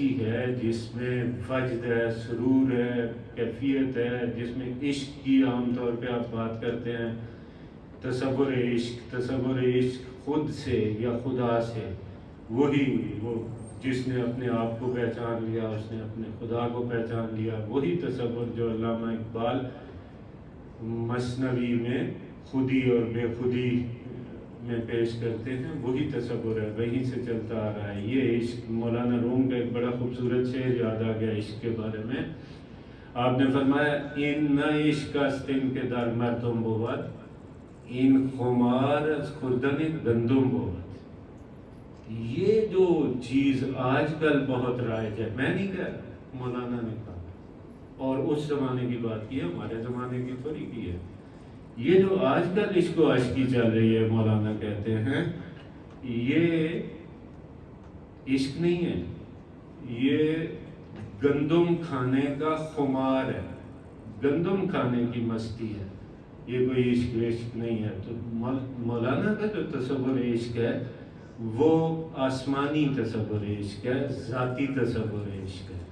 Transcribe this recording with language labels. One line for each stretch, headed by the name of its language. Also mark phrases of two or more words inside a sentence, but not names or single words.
Urdu: ہے جس میں وجد ہے، سرور ہے، کیفیت ہے، جس میں عشق کی عام طور پہ آپ بات کرتے ہیں، تصور عشق خود سے یا خدا سے، وہی وہ جس نے اپنے آپ کو پہچان لیا، اس نے اپنے خدا کو پہچان لیا، وہی تصور جو علامہ اقبال مثنوی میں خودی اور بے خودی میں پیش کرتے ہیں، وہی تصور ہے، وہیں سے چلتا آ رہا ہے یہ عشق۔ مولانا روم کا ایک بڑا خوبصورت شعر یاد آ گیا عشق کے بارے میں۔ آپ نے فرمایا
Persian: ان نہ عشق استن کے در مردم بود، ان خمار از خوردن گندم بود۔
Urdu: یہ جو چیز آج کل بہت رائج ہے، میں نہیں کہہ رہا، مولانا نے کہا، اور اس زمانے کی بات کی ہے، ہمارے زمانے کی تھوڑی کی ہے۔ یہ جو آج کل عشق و عشقی چل رہی ہے، مولانا کہتے ہیں یہ عشق نہیں ہے، یہ گندم کھانے کا خمار ہے، گندم کھانے کی مستی ہے۔ یہ کوئی عشق وشق نہیں ہے. تو مولانا کا جو تصور عشق ہے وہ آسمانی تصور عشق ہے، ذاتی تصور عشق ہے.